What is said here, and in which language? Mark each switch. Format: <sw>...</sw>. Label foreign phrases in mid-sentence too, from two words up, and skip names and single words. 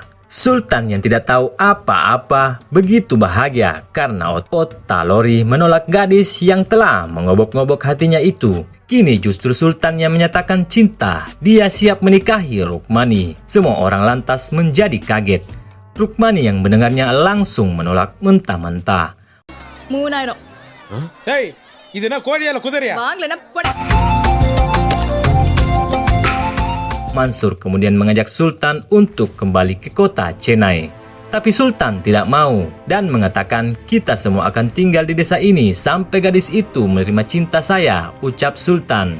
<id>Sultan yang tidak tahu apa-apa begitu bahagia karena Otta Lori menolak gadis yang telah mengobok-ngobok hatinya itu. Kini justru Sultan yang menyatakan cinta. Dia siap menikahi Rukmani. Semua orang lantas menjadi kaget. Rukmani yang mendengarnya langsung menolak mentah-mentah.</id> <ta>டேய் இது என்ன கோழியால குதிரையா</ta> <id>Mansur kemudian mengajak Sultan untuk kembali ke kota Chennai. Tapi Sultan tidak mau dan mengatakan kita semua akan tinggal di desa ini sampai gadis itu menerima cinta saya, ucap Sultan.</id>